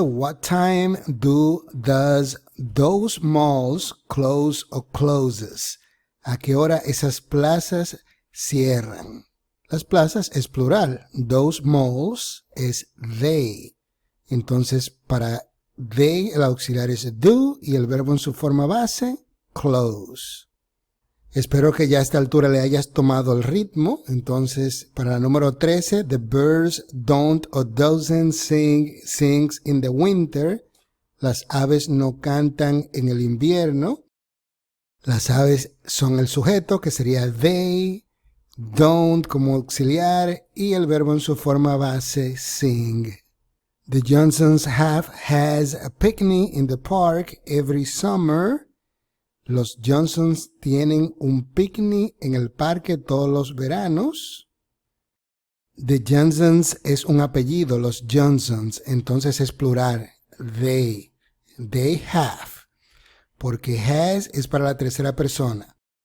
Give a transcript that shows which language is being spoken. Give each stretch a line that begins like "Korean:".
English: What time does those malls close or closes?
Spanish: ¿A qué hora esas plazas cierran? Las plazas es plural.
English: Those malls
Spanish: es they. Entonces, para they el auxiliar es do y el verbo en su forma base, close. Espero que ya a esta altura le hayas tomado el ritmo. Entonces, para el número 13,
English: the birds don't or doesn't sings in the winter.
Spanish: Las aves no cantan en el invierno. Las aves son el sujeto, que sería they, don't como auxiliar y el verbo en su forma base, sing.
English: The Johnsons has a picnic in the park every summer.
Spanish: Los Johnsons tienen un picnic en el parque todos los veranos. The Johnsons es un apellido, los Johnsons, entonces es plural.
English: They have,
Spanish: porque has es para la tercera persona.